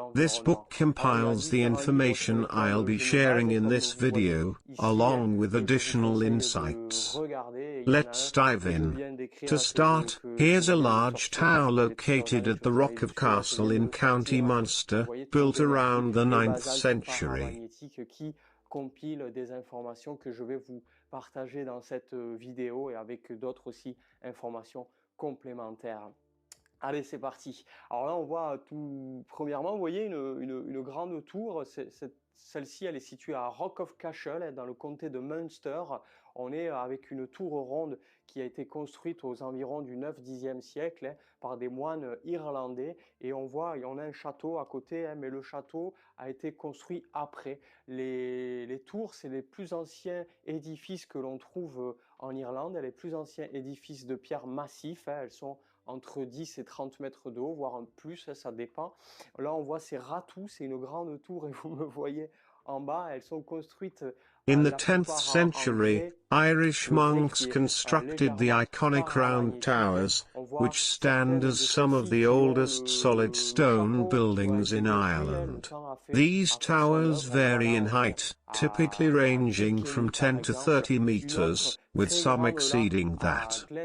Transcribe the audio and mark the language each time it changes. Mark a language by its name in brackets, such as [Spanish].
[English] This book compiles the information I'll be sharing in this video, along with additional insights. Let's dive in. To start, here's a large tower located at the Rock of Castle in County Munster, built around the 9th century. [French] Compile des informations que je vais vous partager dans cette vidéo et avec d'autres aussi informations complémentaires. Allez, c'est parti. Alors là, on voit tout premièrement, vous voyez une grande tour. Celle-ci, elle est située à Rock of Castle, dans le comté de Munster. On est avec une tour ronde qui a été construite aux environs du 9-10e siècle par des moines irlandais. Et on a un château à côté, mais le château a été construit après. Les tours, c'est les plus anciens édifices que l'on trouve en Irlande, les plus anciens édifices de pierre massifs. Elles sont entre 10 et 30 mètres de haut, voire un plus, ça dépend. Là, on voit ces ratous, c'est une grande tour et vous me voyez en bas, elles sont construites. [English] In the 10th century, Irish monks constructed the iconic round towers, which stand as some of the oldest solid stone buildings in Ireland. These towers vary in height, typically ranging from 10 to 30 meters, with some exceeding that.